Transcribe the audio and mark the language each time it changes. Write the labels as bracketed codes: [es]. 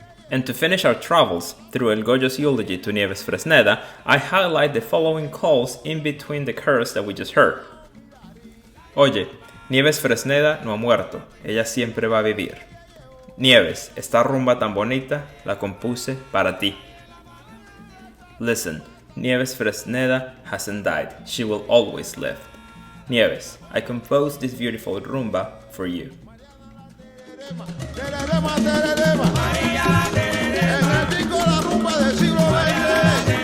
[en] And to finish our travels through El Goyo's eulogy to Nieves Fresneda, I highlight the following calls in between the chorus that we just heard. [es] Oye, Nieves Fresneda no ha muerto, ella siempre va a vivir. Nieves, esta rumba tan bonita la compuse para ti. [en] Listen, Nieves Fresneda hasn't died, she will always live. Nieves, I composed this beautiful rumba for you. [es] En el disco La Rumba del siglo XX.